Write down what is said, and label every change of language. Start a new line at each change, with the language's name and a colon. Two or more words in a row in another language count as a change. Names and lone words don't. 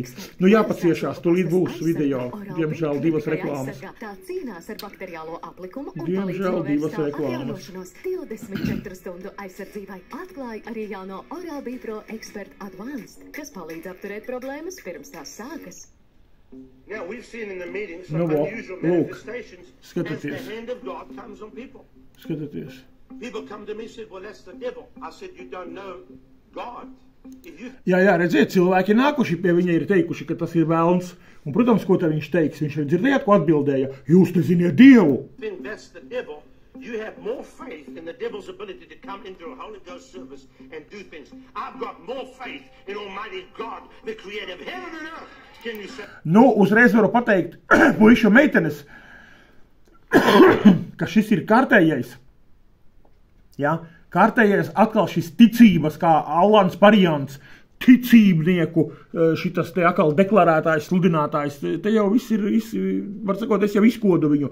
Latvian: Nu jāpaciešās, tūlīt būs video. Diemžēl 2 reklāmas. Tā cīnās ar bakteriālo aplikumu un Diemžēl 2 reklāmas. 24 stundu aizsardzībai atklāja arī jauno Oral-B Pro Expert Advanced, kas palīdz apturēt problēmas pirms tās sākas.
English: Now we've seen in the meetings some unusual manifestations as the hand of God comes on people.
Latvian: Skatieties.
English: People come to me and said, well, that's the devil. I said, you don't know God.
Latvian: Jā, redziet, cilvēki nākuši pie viņa ir teikuši, ka tas ir velns. Un, protams, ko te viņš teiks? Viņš dzirdējāt, ko atbildēja. Jūs te ziniet Dievu.
English: That's the devil. You have more faith in the devil's ability to come into a Holy Ghost service and do things. I've got more faith in Almighty God, the creator of heaven and earth. Can you say?
Latvian: Nu, uzreiz varu pateikt, puišu meitenes, ka šis ir kārtējais. Ja? Kārtējais atkal šis ticības, kā Alans Parijants, ticībnieku, šitas te atkal deklarētājs, sludinātājs, te jau viss ir, var sakot, es jau izkodu viņu.